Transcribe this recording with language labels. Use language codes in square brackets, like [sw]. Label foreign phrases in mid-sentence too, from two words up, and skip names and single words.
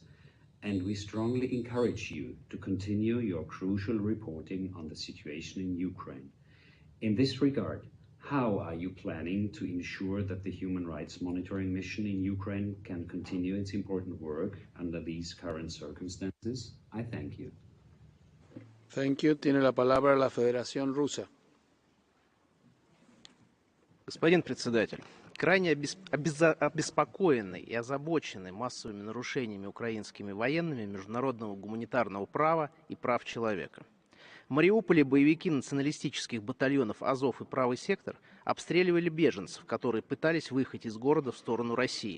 [en] And we strongly encourage you to continue your crucial reporting on the situation in Ukraine. In this regard, how are you planning to ensure that the Human Rights Monitoring Mission in Ukraine can continue its important work under these current circumstances? I thank you. Thank you. [es] Tiene la palabra la Federación Rusa. [ru] Господин председатель, крайне обеспокоенный и озабоченный массовыми нарушениями украинскими военными международного гуманитарного права и прав человека. В Мариуполе боевики националистических батальонов «Азов» и «Правый сектор» обстреливали беженцев, которые пытались выехать из города в сторону России.